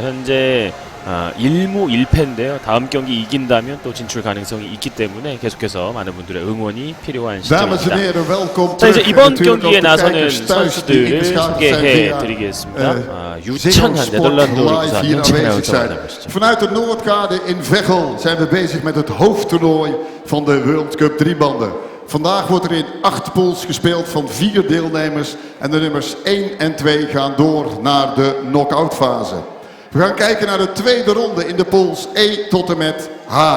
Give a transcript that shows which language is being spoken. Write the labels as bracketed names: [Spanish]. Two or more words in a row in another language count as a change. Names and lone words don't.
[Korean] 현재 1무 1패인데요. 다음 경기 이긴다면 또 진출 가능성이 있기 때문에 계속해서 많은 분들의 응원이 필요한 시점입니다. 자, 이제 이번 경기에 나서는 선수들을 소개해 드리겠습니다. 유창한 네덜란드 우리구사 현채 아나운서가 만나보시죠. [Dutch] Vanuit de Noordkade in Veghel zijn we bezig met het hoofdtoernooi van de World Cup driebanden. Vandaag wordt er in 8 pools gespeeld van 4 deelnemers en de nummers 1 en 2 gaan door naar de knock-out fase. We gaan kijken naar de tweede ronde in de pools E tot en met H.